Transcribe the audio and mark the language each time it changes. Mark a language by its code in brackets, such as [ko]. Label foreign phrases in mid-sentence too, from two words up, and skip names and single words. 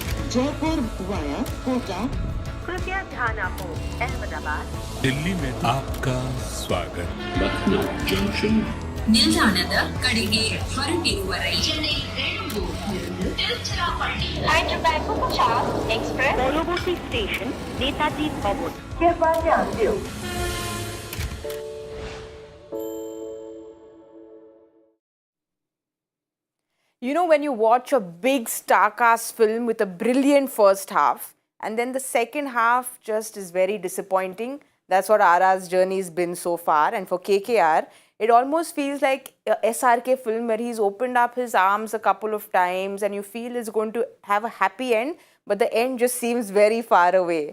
[hi] जयपुर वाया कोटा। [gu] કૃપયા ધ્યાન આપો અમદાવાદ [hi] दिल्ली में आपका स्वागत. Lucknow Junction. [kn] ನಿಲ್ದಾಣದ ಕಡೆಗೆ ಹೊರಟಿರುವ ರೈಲು [bn] পরবর্তী স্টেশন নেতাজি ভবন. [hi] कृपया ध्यान दियो. [en] You know, when you watch a big star-cast film with a brilliant first half, and then the second half just is very disappointing. That's what RR's journey has been so far. And for KKR, it almost feels like a SRK film where he's opened up his arms a couple of times and you feel it's going to have a happy end, but the end just seems very far away.